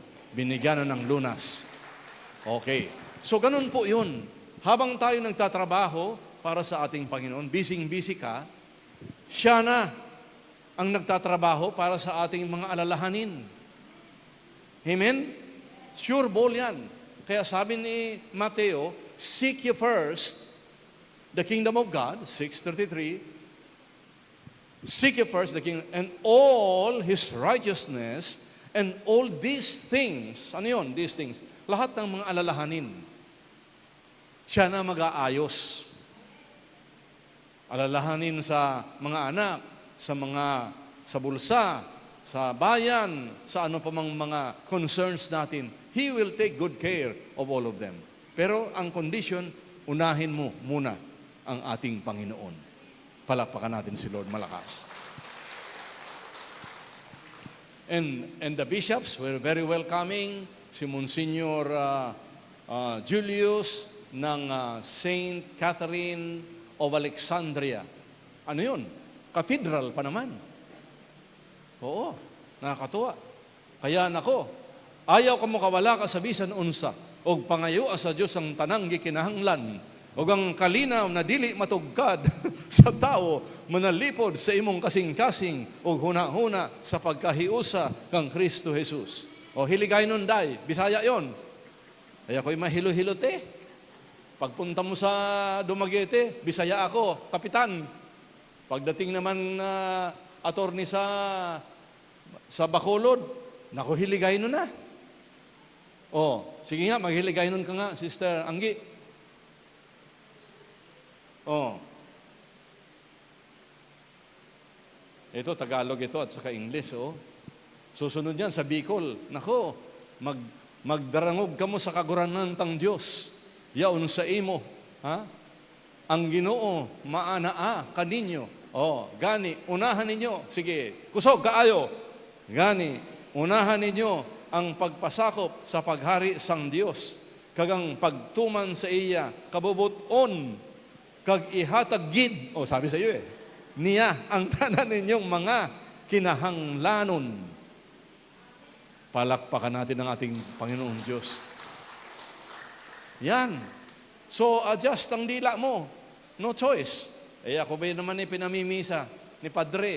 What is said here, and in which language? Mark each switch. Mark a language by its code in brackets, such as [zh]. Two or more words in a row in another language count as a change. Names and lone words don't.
[tl] Binigyan na ng lunas. Okay. So, ganun po yun. Habang tayo nagtatrabaho para sa ating Panginoon, busy ka, siya na ang nagtatrabaho para sa ating mga alalahanin. Amen? [en] Sure ball [tl] yan. Kaya sabi ni Mateo, [en] seek ye first the kingdom of God, 6:33, seek ye first the kingdom, and all His righteousness, and all these things, [tl] ano yun, [en] these things? [tl] Lahat ng mga alalahanin, siya na mag-aayos. Alalahanin sa mga anak, sa bulsa, sa bayan, sa ano pa mang mga concerns natin. [en] He will take good care of all of them. [tl] Pero ang condition, unahin mo muna ang ating Panginoon. Palakpakan natin si Lord malakas. [en] And the bishops were very welcoming. [tl] Si Monsignor Julius ng Saint Catherine of Alexandria. Ano yun? Cathedral pa naman. Oo, nakakatuwa. Kaya nako, [ceb] ayaw ka mo kawala ka sa bisan unsa, og pangayo sa Dios ang tanang gikinahanglan, og ang kalinaw na dili matugkad sa tao, manalipod sa imong kasing-kasing, og huna-huna sa pagkahiusa kang Kristo Jesus. [tl] O hiligay nun day, Bisaya yon. Kaya ko'y mahilo-hilote. Pagpunta mo sa Dumaguete, Bisaya ako, kapitan. Pagdating naman attorney sa Bacolod, naku, hiligay nun na. Sige nga, maghiligay nun ka nga, Sister Anggi. Ito, Tagalog ito at saka English, Susunod yan sa Bicol. [bik] Nako, magdarangog ka mo sa kaguranan tang Diyos. Yaon sa imo, Ha? [ceb] Ang Ginoo maanaa kaninyo. [hil] Gani, unahan ninyo. Sige, kusog kaayo. Gani, unahan ninyo ang pagpasakop sa paghari sang Dios. Kagang pagtuman sa iya, kabubuton, kag ihatag gid. Sabi sa iyo niya ang tanan ninyong mga kinahanglanon. [tl] Palakpakan natin ang ating Panginoong Diyos. Yan. So, adjust ang dila mo. [en] No choice. [tl] Ako ba naman pinamimisa ni Padre?